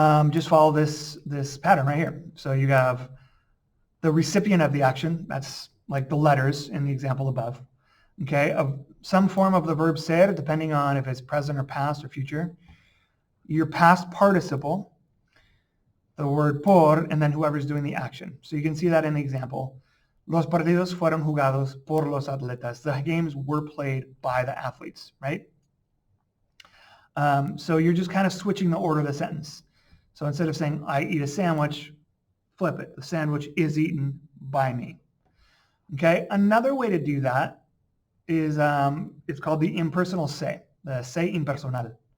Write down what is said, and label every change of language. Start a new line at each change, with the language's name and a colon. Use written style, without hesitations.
English: Just follow this pattern right here. So you have the recipient of the action. That's like the letters in the example above. Okay, of some form of the verb ser, depending on if it's present or past or future. Your past participle, the word por, and then whoever's doing the action. So you can see that in the example.
Spanish: Los partidos fueron jugados por los atletas.
English: The games were played by the athletes, right? So you're just kind of switching the order of the sentence. So instead of saying, I eat a sandwich, flip it. The sandwich is eaten by me. Okay, another way to do that is it's called the impersonal se, the se impersonal.